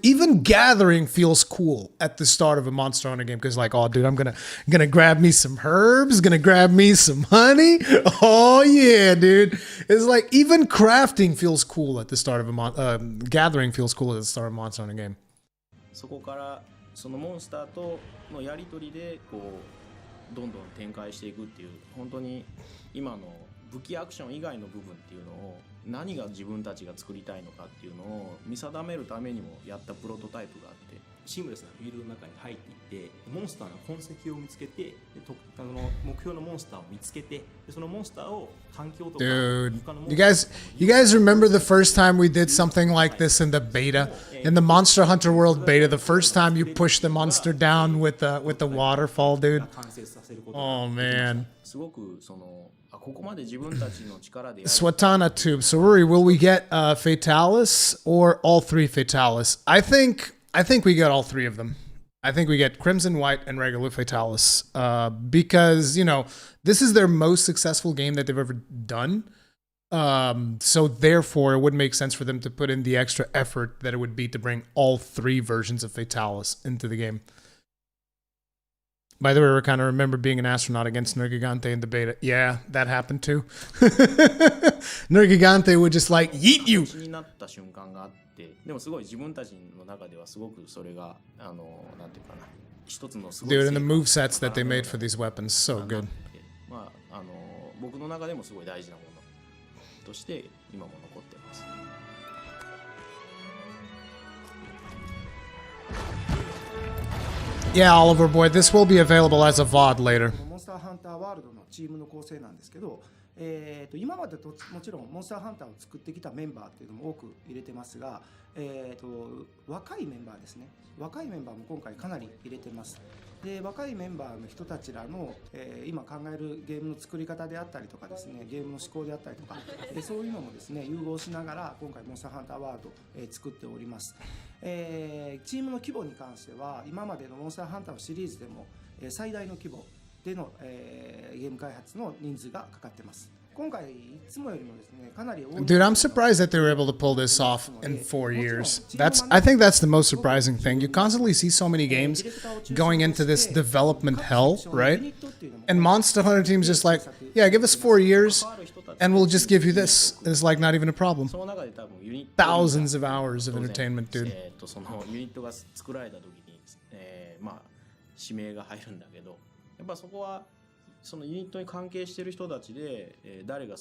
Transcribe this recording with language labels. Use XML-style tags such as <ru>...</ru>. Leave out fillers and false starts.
<en>Even gathering feels cool at the start of a Monster Hunter game. Because like, oh dude, I'm gonna grab me some herbs, gonna grab me some honey. Oh yeah, dude. It's like even crafting feels cool at the start of a gathering feels cool at the start of a Monster Hunter game.</en> <ja>そこからそのモンスターとのやり取りでこうどんどん展開していくっていう、本当に今の武器アクション以外の部分っていうのを何が自分たちが作りたいのかっていうのを見定めるためにもやったプロトタイプがあって、シームレスなフィールドの中に入っていってモンスターの痕跡を見つけて、目標のモンスターを見つけて、そのモンスターを環境とか</ja> <en>Dude, you guys remember the first time we did something like this in the beta, in the Monster Hunter World beta, the first time you pushed the monster down with the waterfall, dude? Oh man.</en> <ja>すごくそのここまで自分たちの力で</ja> <en>Swatana Tube. So Ruri, will we get Fatalis or all 3 Fatalis? I think we get all 3 of them. I think we get Crimson, White, and regular Fatalis. Because, this is their most successful game that they've ever done. So therefore, it would make sense for them to put in the extra effort that it would be to bring all 3 versions of Fatalis into the game. By the way, I kind of remember being an astronaut against Nergigante in the beta. Yeah, that happened too. Nergigante would just like, yeet you!</en> <ja>になった瞬間があって、でもすごい自分たちの中ではすごくそれがなんていうかな、一つのすごい</ja> <en>Dude, and the movesets that they made for these weapons, so good.</en> <ja>まあ僕の中でもすごい大事なものとして今も残ってます。</ja> <en>Yeah, Oliver boy, this will be available as a VOD later.</en> <ja>モンスターハンターワールドのチームの構成なんですけど、今までともちろんモンスターハンターを作ってきたメンバーっていうのも多く入れてますが、若いメンバーですね。若いメンバーも今回かなり入れてます。で若いメンバーの人たちらの、今考えるゲームの作り方であったりとかですね、ゲームの思考であったりとか、そういうのもですね融合しながら今回モンスターハンターワールド、作っております。チームの規模に関しては今までのモンスターハンターのシリーズでも、最大の規模での、ゲーム開発の人数がかかってます。今回いつもよりもですねかなり多い。</ja> <en>Dude, I'm surprised that they were able to pull this off in 4 years. I think that's the most surprising thing. You constantly see so many games going into this development hell, right? And Monster Hunter Team's just like, yeah, give us 4 years and we'll just give you this. And it's like not even a problem. Thousands of hours of entertainment, dude.</en> <ja>そのユニットが作られた時に、まあ指名が入るんだけど、やっぱそこはそのユニットに関係している人たちで、誰が。</ja>